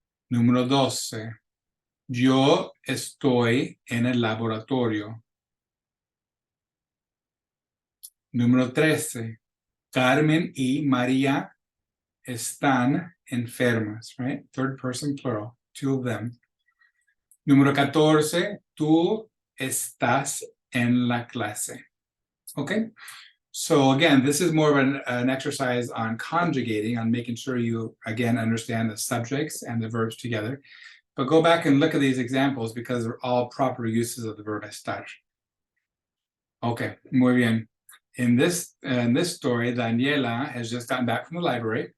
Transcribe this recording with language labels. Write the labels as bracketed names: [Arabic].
[Spanish] Número 12, yo estoy en el laboratorio. Número 13, Carmen y María están enfermas, right? [English] Third person plural, two of them. [Spanish] Número 14, tú estás en la clase. [English] Okay? So again, this is more of an exercise on conjugating, on making sure you, again, understand the subjects and the verbs together. But go back and look at these examples because they're all proper uses of the verb estar. [Spanish] Okay, muy bien. [English] In this story, Daniela has just gotten back from the library.